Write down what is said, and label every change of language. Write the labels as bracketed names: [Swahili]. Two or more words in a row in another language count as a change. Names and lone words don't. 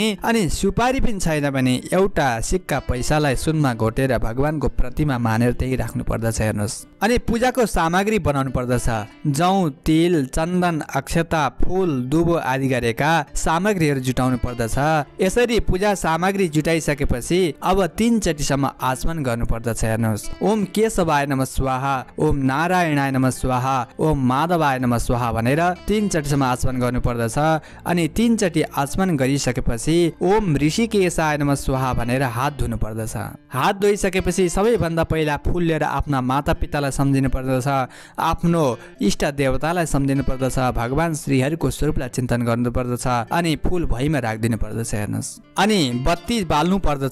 [Nepali] अनि सुपारी पनि छैन भने एउटा सिक्का पैसालाई सुनमा घोटेर भगवानको प्रतिमा मानेर त्यही राख्नु पर्दछ। हेर्नुहोस्, अनि पूजाको सामग्री बनाउनु पर्दच। जौ, तिल, चन्दन, अक्षता, फूल, दुबो आदि गरेका सामग्रीहरू जुटाउनु पर्दछ। यसरी पूजा सामग्री जुटाइसकेपछि अब 3 चोटिसम्म आचमन गर्नु पर्दछ। हेर्नुहोस्, [Sanskrit] ओम केशवाय नमः स्वाहा, ओम नारायणाय नमः स्वाहा, ओम माधवाय नमः स्वाहा [Nepali] भनेर 3 चोटिसम्म आचमन गर्नु पर्दछ। अनि 3 चोटि आचमन गरिसकेपछि [Sanskrit] ओम ऋषिकेशाय नमः स्वाहा [Nepali] भनेर हात धुनु पर्दछ। हात धोइसकेपछि सबैभन्दा पहिला फूल लिएर आफ्ना माता पितालाई सम्झिनु पर्दछ, आफ्नो इष्ट देवतालाई सम्झिनु पर्दछ, भगवान श्रीहरिको स्वरूपलाई चिन्तन गर्नु पर्दछ। अनि फूल भुइँमा राखिदिनु पर्दछ। हेर्नुहोस्, अनि बत्ती बाल्नु पर्दछ।